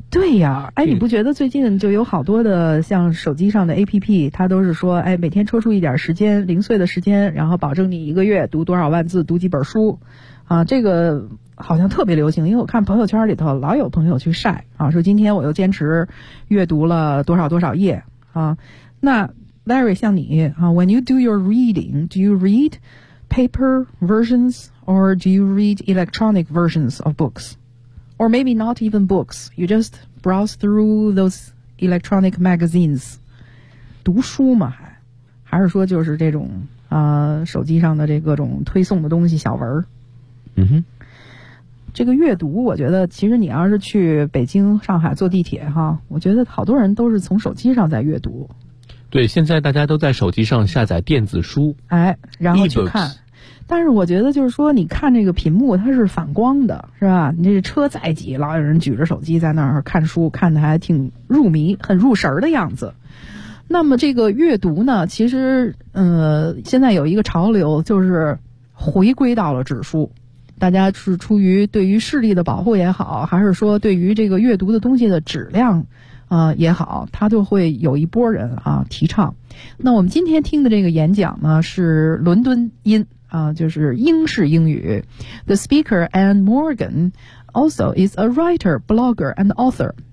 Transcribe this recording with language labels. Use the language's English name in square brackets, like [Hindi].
[Chinese] 对呀、啊，哎，你不觉得最近就有好多的像手机上的 APP， 它都是说，哎，每天抽出一点时间，零碎的时间，然后保证你一个月读多少万字，读几本书，啊，这个好像特别流行，因为我看朋友圈里头老有朋友去晒啊，说今天我又坚持阅读了多少多少页啊。那 Larry 像你啊 [English] ，When you do your reading, do you read paper versions or do you read electronic versions of books, or maybe not even books? You just browse through those electronic magazines. [Chinese] 读书嘛，还是说就是这种啊，手机上的这各种推送的东西小文儿。嗯哼。这个阅读我觉得其实你要是去北京上海坐地铁哈，我觉得好多人都是从手机上在阅读。对，现在大家都在手机上下载电子书，哎，然后去看、 [English] E-books、 [Chinese] 但是我觉得就是说你看这个屏幕它是反光的是吧，你这车再挤老有人举着手机在那儿看书，看得还挺入迷，很入神的样子。那么这个阅读呢，其实现在有一个潮流就是回归到了纸书，大家是出于对于视力的保护也好，还是说对于这个阅读的东西的质量也好，他都会有一波人啊提倡。那我们今天听的这个演讲呢是伦敦音啊，就是英式英语。 [English] The speaker Anne Morgan also is a writer, blogger and author.